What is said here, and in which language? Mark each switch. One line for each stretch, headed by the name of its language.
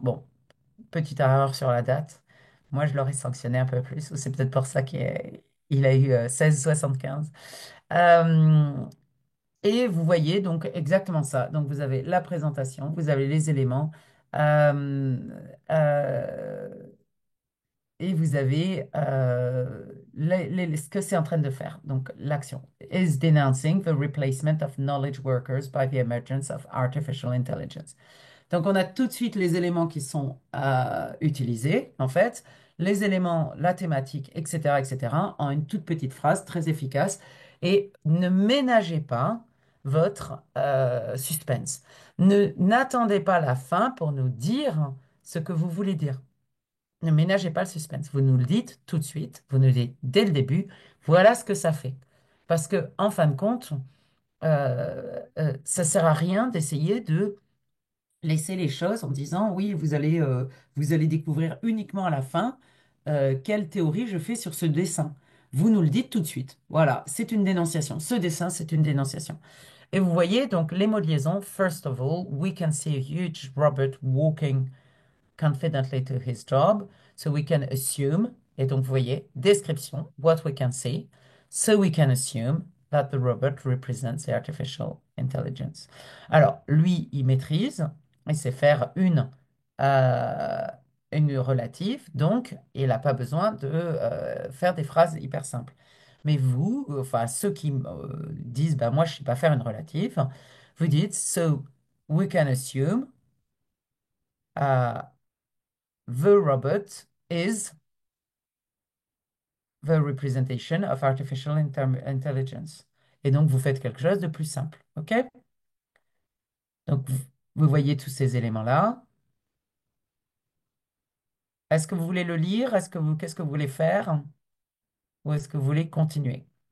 French: Bon, petite erreur sur la date. Moi, je l'aurais sanctionné un peu plus, ou c'est peut-être pour ça qu'il a eu 16,75. Euh, Et vous voyez donc exactement ça. Donc vous avez la présentation, vous avez les éléments euh, euh, et vous avez ce que c'est en train de faire. Donc l'action
English: is denouncing the replacement of knowledge workers by the emergence of artificial intelligence.
French: Donc, on a tout de suite les éléments qui sont utilisés, en fait, les éléments, la thématique, etc., etc., en une toute petite phrase très efficace. Et ne ménagez pas votre suspense. N'attendez pas la fin pour nous dire ce que vous voulez dire. Ne ménagez pas le suspense. Vous nous le dites tout de suite, vous nous le dites dès le début, voilà ce que ça fait. Parce que, en fin de compte, ça sert à rien d'essayer de laisser les choses en disant, oui, vous allez découvrir uniquement à la fin quelle théorie je fais sur ce dessin. Vous nous le dites tout de suite. Voilà, c'est une dénonciation. Ce dessin, c'est une dénonciation. Et vous voyez donc les mots de liaison.
English: First of all, we can see a huge Robert walking confidently to his job. So we can assume,
French: et donc vous voyez,
English: description, what we can see. So we can assume that the robot represents the artificial intelligence.
French: Alors, lui, il maîtrise, il sait faire euh, une relative, donc il n'a pas besoin de faire des phrases hyper simples. Mais vous, enfin, ceux qui disent, bah, moi, je ne sais pas faire une relative, vous dites,
English: so we can assume uh, the robot is, the representation of artificial intelligence.
French: Et donc, vous faites quelque chose de plus simple. OK? Donc, vous voyez tous ces éléments-là. Est-ce que vous voulez le lire? Qu'est-ce que vous voulez faire? Ou est-ce que vous voulez continuer?